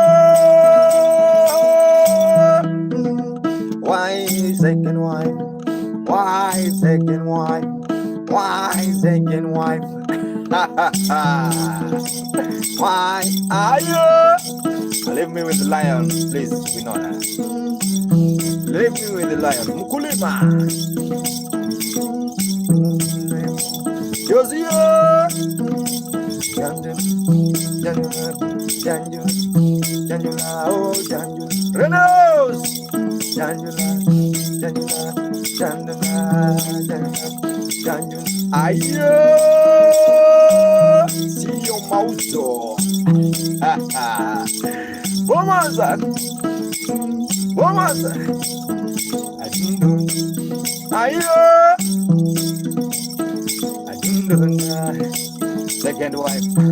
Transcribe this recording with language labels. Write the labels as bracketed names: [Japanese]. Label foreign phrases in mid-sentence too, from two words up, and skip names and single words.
[English] Why second wife? Why second wife? Why second wife? Why are you? Leave me with the lion, please. We know that. Leave me with the lion. Mukulima. Josiah. Janjula, oh Janjula. Renos. Janjula. Ayo, see your mouth. Bomaza. Ayo. Second wife.